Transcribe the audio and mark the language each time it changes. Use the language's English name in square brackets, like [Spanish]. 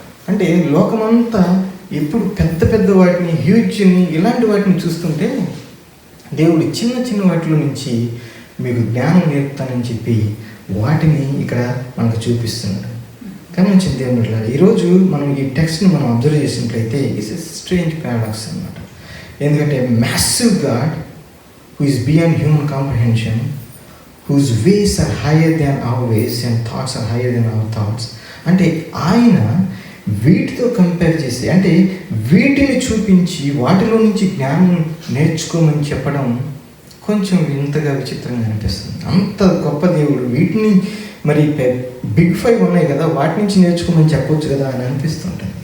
[Telugu] అంటే లోకమంతా ఎప్పుడు పెద్ద పెద్ద వాటిని, హ్యూజ్ని, ఇలాంటి వాటిని చూస్తుంటే దేవుడు చిన్న చిన్న వాటిలో నుంచి మీకు జ్ఞానం నేర్పుతానని చెప్పి వాటిని ఇక్కడ మనకు చూపిస్తున్నాడు. గమనించిన దేవుడు, ఈరోజు మనం ఈ టెక్స్ట్ని మనం అబ్జర్వ్ చేసినట్లయితే [English] it's a strange paradox [Telugu] అనమాట. [English] ఎందుకంటే massive God who is beyond human comprehension, whose ways are higher than our ways and thoughts are higher than our thoughts. [Telugu] అంటే ఆయన వీటితో కంపేర్ చేసి అంటే వీటిని చూపించి వాటిలో నుంచి జ్ఞానం నేర్చుకోమని చెప్పడం కొంచెం వింతగా విచిత్రంగా అనిపిస్తుంది. అంత గొప్ప దేవుడు వీటిని మరి బిగ్ 5 ఉన్నాయి కదా, వాటి నుంచి నేర్చుకోమని చెప్పవచ్చు కదా అని అనిపిస్తుంటుంది.